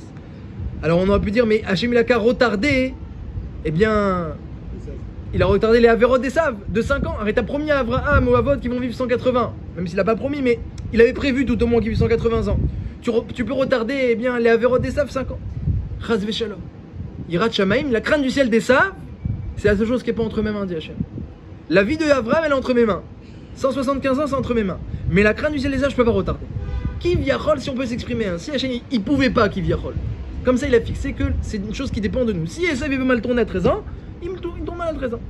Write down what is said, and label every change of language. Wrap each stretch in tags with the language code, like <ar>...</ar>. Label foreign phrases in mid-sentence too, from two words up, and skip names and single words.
<fr>Alors on aurait pu dire, mais Hachem il a qu'à retarder, eh bien, il a retardé les avérotes d'Esav de 5 ans. Arrête, t'as promis à Abraham ou à Avot qui vont vivre 180, même s'il n'a pas promis, mais il avait prévu tout au moins qu'ils vivent 180 ans. Tu peux retarder eh bien, les avérotes d'Esav 5 ans.</fr> <he>חס ושלום. יראת שמים,</he> <fr>la crainte du ciel d'Esav, c'est la seule chose qui n'est pas entre mes mains, dit Hachem. La vie de Abraham, elle est entre mes mains. 175 ans, c'est entre mes mains. Mais la crainte du ciel d'Esav, je ne peux pas retarder. Kivyachol, si on peut s'exprimer ainsi, Hachem il pouvait pas Kivyachol. Comme ça il a fixé que c'est une chose qui dépend de nous. Si Esav veut mal tourner à 13 ans, il tombe mal à 13 ans.</fr>